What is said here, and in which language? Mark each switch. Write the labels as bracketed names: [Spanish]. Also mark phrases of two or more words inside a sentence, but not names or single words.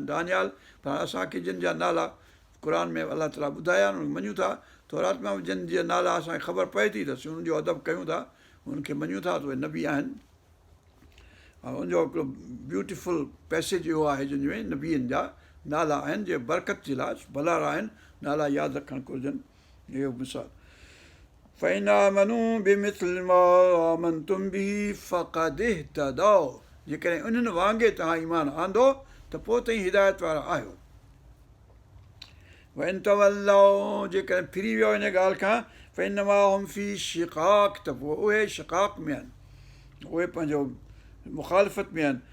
[Sindhi] दानियाल पर असांखे जिन जा नाला क़ुर में अलाह ताला ॿुधाया आहिनि मञूं था, तौरात में जिन जा नाला असांखे ख़बर पए थी त असीं हुननि जो अदब कयूं था, हुनखे मञूं था त उहे नबी आहिनि। ऐं हुनजो हिकिड़ो [English] beautiful passage [Sindhi] इहो आहे जंहिंमें नबीअनि जा नाला आहिनि जे बरकत जे लाइ भलारा आहिनि, नाला यादि रखणु घुरिजनि। [Arabic] इहो मिसाल فإن آمنوا بمثل ما آمنتم به فقد اهتدوا, [Sindhi] जेकॾहिं उन्हनि वांगुरु तव्हां ईमान आंदो त पोइ ताईं हिदायत वारा आहियो। [Arabic] وإن تولوا, [Sindhi] जेकॾहिं फिरी वियो हिन ॻाल्हि खां, [Arabic] فإنما هم في شقاق, [Sindhi] त पोइ उहे शिक़ाक़ में आहिनि, उहे पंहिंजो मुखालिफ़त में आहिनि।